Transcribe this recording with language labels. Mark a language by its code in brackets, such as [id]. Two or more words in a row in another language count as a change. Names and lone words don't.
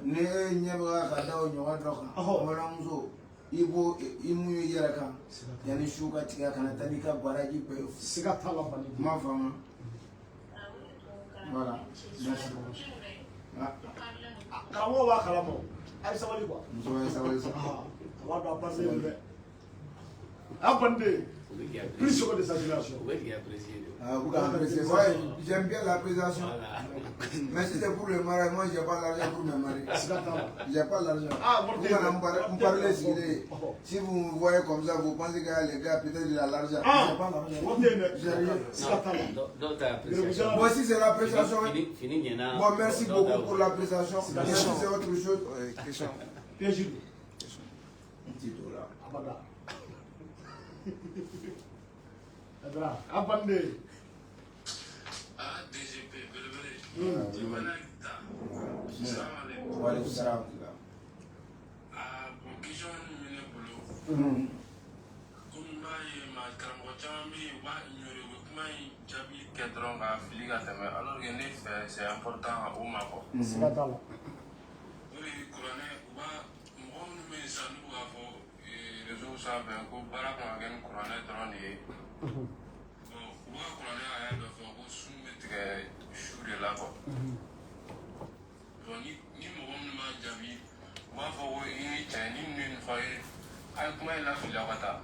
[bm] Ne ɲɛ bɛ ka da o ɲɔgɔn dɔ kan. Balimamuso i b'o i mun ye i yɛrɛ kan yanni su ka tigɛ kana taa n'i ka baraji bɛɛ ye. Siga tala bani de. Ma faamu. [fr] Voilà. Merci. Ah, [bm] Karamɔgɔ b'a kalama o. A ye sabali quoi. muso ye sabali sa. Ah, a b'a dɔn a passé de dɛ. A kɔni [fr] de plus sur de sa génération. Ah, vous appréciez. Ouais, j'aime bien l'appréciation. Mais si c'est pour le mariage, moi j'ai pas l'argent pour me marier. [bm] Siga tala. [fr] J'ai pas l'argent. Ah, Vous me parlez si vous me voyez comme ça, vous pensez que les gars peut-être il a l'argent. Ah, J'ai pas l'argent. [bm] o tɛ dɛ. [fr] J'ai rien. [bm] Siga tala. [fr] Moi si c'est l'appréciation. Bon, merci beaucoup pour l'appréciation. Et si c'est autre chose. Question. Piège. Un petit dollar. [bm] Abada. Adra. Abande. Ah, DGP, belebele. Jimana kita. [ar] Salamu وعليكم السلام. [bm] Ah, bon, question ni mene bolo. Comme b'a ye maa karamɔgɔ caman bɛ yen u b'a ignorer u bɛ kuma in jaabi kɛ dɔrɔn ka fili ka tɛmɛ [fr] alors que [bm] ne fɛ [fr] c'est important [bm] ka o makɔ. Siga tala. O de ye kuranɛ u b'a mɔgɔ minnu bɛ yen sisan n'u b'a fɔ réseau sanfɛ ko baara kan ka kɛ ni kuranɛ dɔrɔn de ye. Bon u b'a kuranɛ a y'a dɔ fɔ ko sun bɛ tigɛ su de la quoi. Bon ni mɔgɔ minnu b'a jaabi u b'a fɔ ko i ni cɛ ni ninnu ye nin fɔ a ye a ye kuma in lafili aw ka taa.